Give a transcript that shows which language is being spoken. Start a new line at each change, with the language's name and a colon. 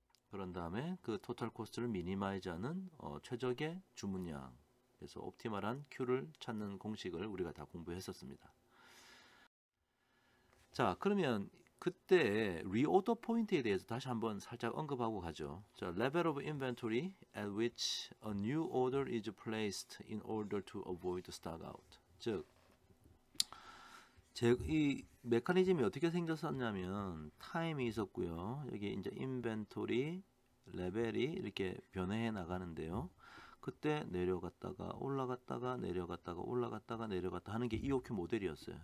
Korean: 그런 다음에 그 total cost를 미니마이즈하는 최적의 주문량, 그래서 옵티멀한 Q를 찾는 공식을 우리가 다 공부했었습니다. 자, 그러면 그때 리오더 포인트에 대해서 다시 한번 살짝 언급하고 가죠.
English: 자, level of inventory at which a new order is placed in order to avoid stock out.
Korean: 즉, 이 메커니즘이 어떻게 생겼었냐면 타임이 있었고요. 여기 이제 인벤토리 레벨이 이렇게 변해 나가는데요. 그때 내려갔다가 올라갔다가 내려갔다가 올라갔다가 내려갔다 하는 게 EOQ 모델이었어요.